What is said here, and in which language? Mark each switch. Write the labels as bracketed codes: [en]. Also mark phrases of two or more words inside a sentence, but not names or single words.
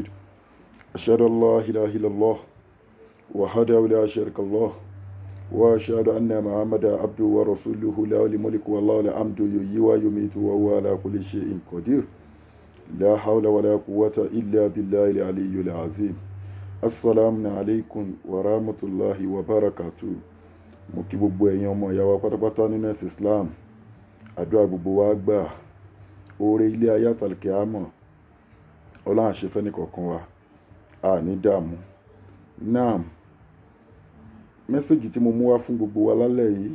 [ar] أشهد أن لا إله إلا الله وحده لا شريك له وأشهد أن محمدا عبده ورسوله له الملك والله الحمد يحيي ويميت وهو على كل شيء قدير. لا حول ولا قوة إلا بالله العلي العظيم. السلام عليكم ورحمة الله وبركاته. [yo] Mo kí gbogbo ẹ̀yin ọmọ ìyá wa pátápátá nínú ẹ̀sìn Islam. Àdúrà gbogbo wa gbà. Oore ilé ayé àtàlùkìámọ̀. Ọlọ́run á ṣe fẹ́ni kọ̀ọ̀kan wa. A ní dààmú. Naam. Mẹ́sẹ̀gì tí mo mú wá fún gbogbo wa lálẹ́ yìí.